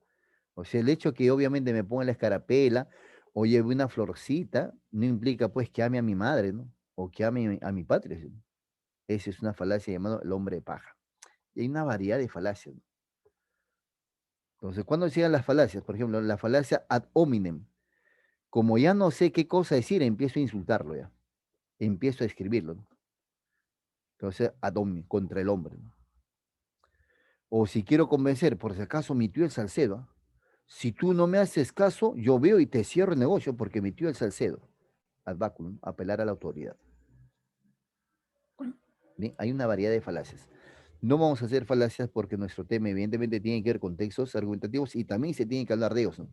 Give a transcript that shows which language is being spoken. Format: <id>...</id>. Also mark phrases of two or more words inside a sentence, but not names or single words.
<es>O sea, el hecho que obviamente me ponga la escarapela o lleve una florcita, no implica pues que ame a mi madre, ¿no? O que ame a mi patria. ¿Sí? Esa es una falacia llamada el hombre de paja. Y hay una variedad de falacias, ¿no? Entonces, cuando llegan las falacias, por ejemplo, la falacia</es> <la>ad hominem,</la> <es>como ya no sé qué cosa decir, empiezo a insultarlo ya, empiezo a escribirlo, ¿no? Entonces,</es> <la>ad hominem,</la> <es>contra el hombre, ¿no? O si quiero convencer, por si acaso mi tío el Salcedo, ¿ah? Si tú no me haces caso, yo veo y te cierro el negocio porque mi tío el Salcedo,</es> <la>ad baculum,</la> <es>apelar a la autoridad. ¿Bien? Hay una variedad de falacias. No vamos a hacer falacias porque nuestro tema evidentemente tiene que ver con textos argumentativos y también se tiene que hablar de ellos, ¿no?</es>